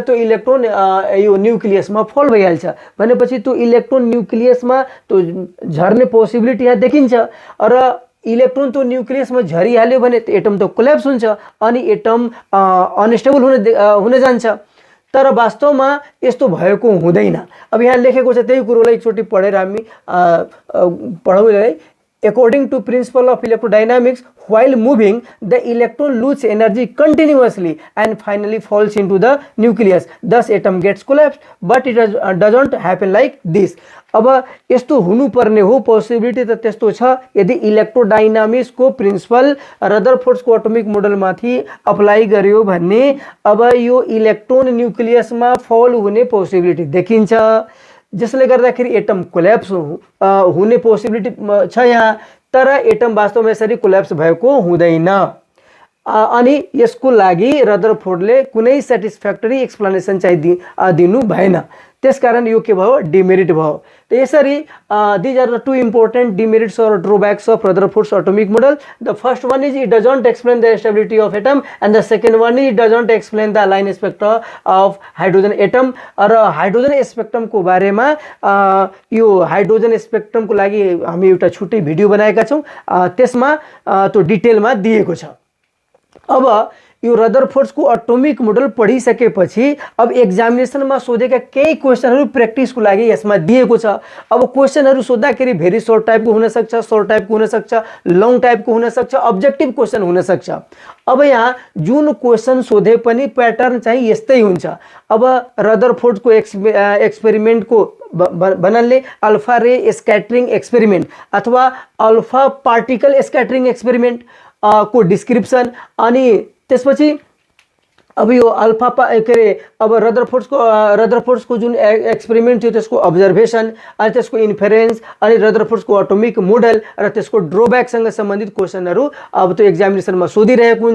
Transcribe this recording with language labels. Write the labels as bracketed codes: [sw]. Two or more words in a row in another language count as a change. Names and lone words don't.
[ne] त्यो इलेक्ट्रोन यो न्यूक्लियसमा फल भइहाल्छ। भनेपछि त्यो इलेक्ट्रोन न्यूक्लियसमा त्यो झर्ने पोसिबिलिटी यहाँ देखिन्छ, र इलेक्ट्रोन त्यो न्यूक्लियसमा झरिहाल्यो भने त्यो एटम त कोल्याप्स हुन्छ अनि एटम अनस्टेबल हुन जान्छ। तर वास्तवमा यस्तो भएको हुँदैन। अब यहाँ लेखेको छ त्यही कुरोलाई एकचोटि पढेर हामी पढौँ है। [en] According to principle of electrodynamics, while moving, the electron loses energy continuously and finally falls into the nucleus. Thus, atom gets collapsed, but it doesn't happen like this. [ne] अब यस्तो हुनुपर्ने हो पोसिबिलिटी त त्यस्तो छ यदि इलेक्ट्रोडाइनामिक्स को प्रिन्सिपल रदरफोर्ड्स को [en] atomic model [ne] माथि अप्लाई गर्यो भने अब यो इलेक्ट्रोन न्यूक्लियस मा फल हुने पोसिबिलिटी देखिन्छ, जसले गर्दाखेरि एटम कोल्याप्स हुने पोसिबिलिटी छ यहाँ, तर एटम वास्तवमा यसरी कोल्याप्स भएको हुँदैन। अनि यसको लागि रदरफोर्डले कुनै [en] satisfactory explanation [ne] चाहिँ दिनु भएन, त्यसकारण यो के भयो, डिमेरिट भयो। त यसरी [en] these are the two important demerits or drawbacks of Rutherford's atomic model. The first one is it doesn't explain the stability of atom, and the second one is it doesn't explain the line spectra of hydrogen atom. [ne] र [en] hydrogen spectrum [ne] को बारेमा यो [en] hydrogen spectrum [ne] को लागि हामी एउटा छुट्टै भिडियो बनाएका छौं, त्यसमा त्यो डिटेलमा दिएको छ। अब यो रदरफोर्ड्स को [en] atomic model [ne] पढिसकेपछि अब एक्जामिनेसन में सोधेका केही क्वेशनहरु प्र्याक्टिस को लागि यसमा दिएको छ। अब क्वेशनहरु सोध्दाखेरि [en] very short type [ne] को हुन सक्छ, [en] short type [ne] को हुन सक्छ, [en] long type [ne] को हुन सक्छ, [en] objective question [ne] हुन सक्छ। अब यहाँ जुन क्वेशन सोधे पनि प्याटर्न चाहिँ यस्तै हुन्छ। अब रदरफोर्ड को एक्सपेरिमेंट को भन्नाले [en] alpha ray scattering experiment [ne] अथवा [en] alpha particle scattering experiment [ne] को डिस्क्रिप्सन, अनि त्यसपछि अब यो अल्फा के अरे अब रदरफोर्ड्स को जुन एक्सपेरिमेंट थियो त्यसको अब्जर्भेसन, अनि त्यसको इन्फरेन्स, अनि रदरफोर्ड्स को [en] atomic model [ne] र त्यसको ड्रॉबैक सँग सम्बन्धित क्वेशनहरु अब त्यो एक्जामिनेसनमा सोधिरहेको हुन्छ।